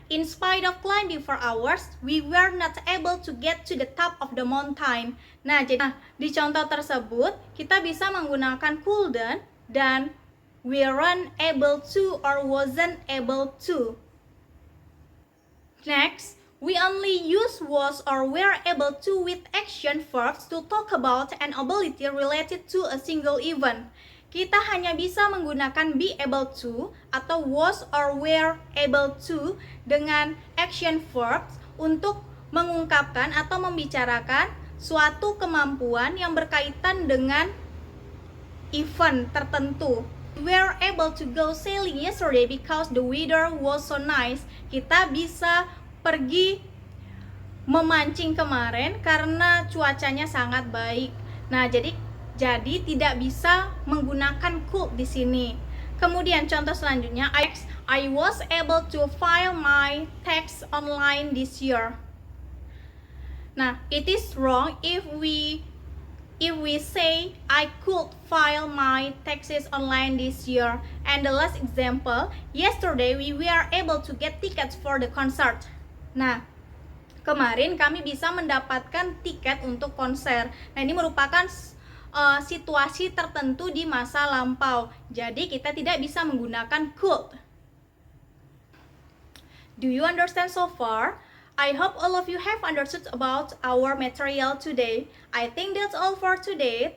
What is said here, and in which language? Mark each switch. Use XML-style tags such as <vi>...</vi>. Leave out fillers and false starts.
<en>In spite of climbing for hours, we were not able to get to the top of the mountain.</en> <id>Nah, jadi di contoh tersebut, kita bisa menggunakan couldn't dan weren't able to or wasn't able to.</id> <en>Next, we only use was or were able to with action verbs to talk about an ability related to a single event.</en> <id>Kita hanya bisa menggunakan be able to atau was or were able to dengan action verbs untuk mengungkapkan atau membicarakan suatu kemampuan yang berkaitan dengan event tertentu.</id> <en>We were able to go sailing yesterday because the weather was so nice.</en> <id>Kita bisa pergi memancing kemarin karena cuacanya sangat baik. Nah, jadi tidak bisa menggunakan could di sini. Kemudian contoh selanjutnya,</id> <en>I was able to file my tax online this year. Nah, it is wrong if we say I could file my taxes online this year. And the last example, yesterday we were able to get tickets for the concert.</en> <id>Nah, kemarin kami bisa mendapatkan tiket untuk konser. Nah, ini merupakan situasi tertentu di masa lampau. Jadi kita tidak bisa menggunakan could.</id> <en>Do you understand so far? I hope all of you have understood about our material today. I think that's all for today.</en>